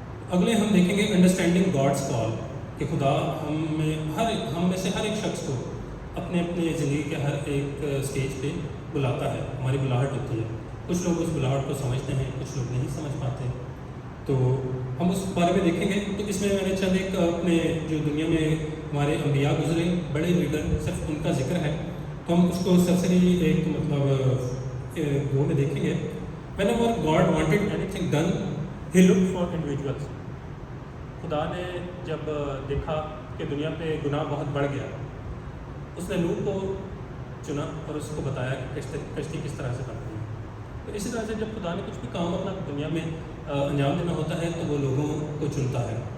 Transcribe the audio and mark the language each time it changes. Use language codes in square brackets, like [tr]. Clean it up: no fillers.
[ur] اگلے ہم دیکھیں گے [en] Understanding God's call. [ur] کہ خدا ہم میں سے ہر ایک شخص کو اپنے اپنے زندگی کے ہر ایک اسٹیج پہ بلاتا ہے. ہماری بلاہٹ ہوتی ہے. کچھ لوگ اس بلاہٹ کو سمجھتے ہیں, کچھ لوگ نہیں سمجھ پاتے. تو ہم اس بارے میں دیکھیں گے. تو اس میں میں نے چند ایک اپنے جو دنیا میں ہمارے انبیاء گزرے بڑے لیڈر صرف ان کا ذکر ہے تو ہم اس کو سرسری ایک مطلب وہ میں دیکھیں گے. [en] Whenever God wanted anything done, He looked for individuals. [ur] خدا نے جب دیکھا کہ دنیا پہ گناہ بہت بڑھ گیا اس نے نوح کو چنا اور اس کو بتایا کہ کشتی کس طرح سے بنتی ہے. تو اسی طرح سے جب خدا نے کچھ بھی کام اپنا دنیا میں انجام دینا ہوتا ہے تو وہ لوگوں کو چنتا ہے.